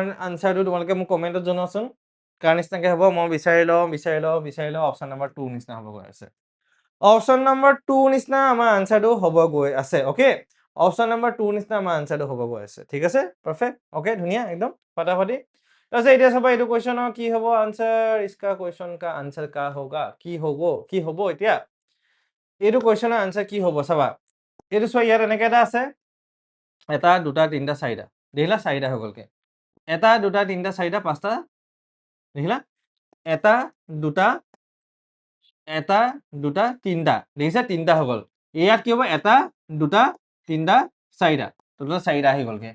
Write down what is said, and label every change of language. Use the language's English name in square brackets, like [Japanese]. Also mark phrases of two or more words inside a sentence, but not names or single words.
[Assamese] আনসাৰটো তোমালোকে মোক কমেন্টত জনাওচোন কাৰ নিচিনাকে হ'ব মই বিচাৰি লওঁ [English] option number [Assamese] 2 নিচিনা হ'ব গৈ আছে [English] option number [Assamese] 2 নিচিনা আমাৰ আনসাৰটো হ'ব গৈ আছে ওকে [English] option number [Assamese] 2 নিচিনা আমাৰ আনসাৰটো হ'ব গৈ আছে ঠিক আছে [English] perfect okay [Assamese] ধুনীয়া একদম ফটাফটি তাৰপিছত এতিয়া চাবা এইটো কুৱেশ্যনৰ কি হ'ব আনসাৰ [Hindi] इसका क्वेश्चन का आंसर का होगा [Assamese] কি হ'ব এতিয়া এইটো কুৱেশ্যনৰ আনসাৰ কি হ'ব চাবা এইটো চোৱা ইয়াত এনেকে এটা আছে এটা দুটা তিনটা চাৰিটা দেখিলা চাৰিটা হৈ গ'লকে এটা দুটা তিনটা চাৰিটা পাঁচটা দেখিলা এটা দুটা তিনটা দেখিছা তিনটা হৈ গ'ল ইয়াত কি হ'ব এটা দুটা তিনটা চাৰিটা টোটেল চাৰিটা আহি গ'লকে